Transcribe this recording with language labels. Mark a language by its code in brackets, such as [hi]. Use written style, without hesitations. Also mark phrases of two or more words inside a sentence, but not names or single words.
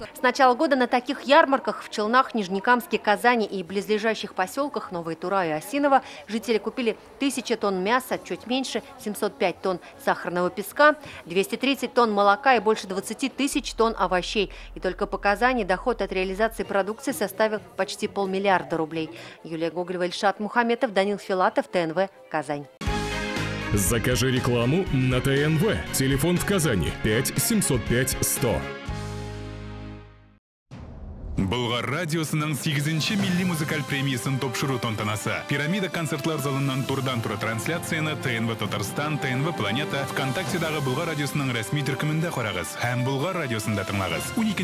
[ru] С начала года на таких ярмарках в Челнах, Нижнекамске, Казани и близлежащих поселках Новая Тура и Осиново жители купили 1000 тонн мяса, чуть меньше, 705 тонн сахарного песка, 230 тонн молока и больше 20 тысяч тонн овощей. И только по Казани доход от реализации продукции составил почти 500 миллиарда рублей. Юлия Гоголева, Ильшат Мухаметов, Данил Филатов, ТНВ, Казань. Закажи рекламу на ТНВ. Телефон в Казани 5 705 100. [tt] Болгар радиосының 8-ші милли музыкаль премиясын топшыру тантанасы. Пирамида концертлар залынан турдан тура трансляцияны ТНВ Татарстан, ТНВ Планета, ВКонтактедагы Болгар радиосының рәсми төркемендә карагыз. Һәм Болгар радиосында тыңлагыз.